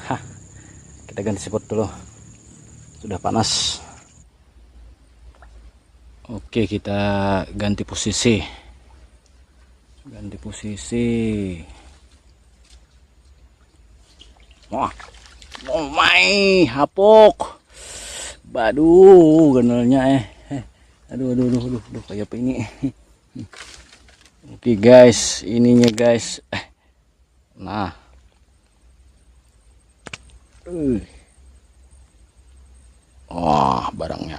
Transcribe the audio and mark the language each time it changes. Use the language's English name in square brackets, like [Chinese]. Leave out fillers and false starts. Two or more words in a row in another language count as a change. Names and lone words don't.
[Banjar] Hah, kita ganti spot dulu. Sudah panas. Oke, kita ganti posisi. Ganti posisi. Wah, [English] oh my, [Banjar] hapok. Baduh, ganalnya aduh, kayak apa ini? Oke guys, ininya guys. Nah. Wah, barangnya.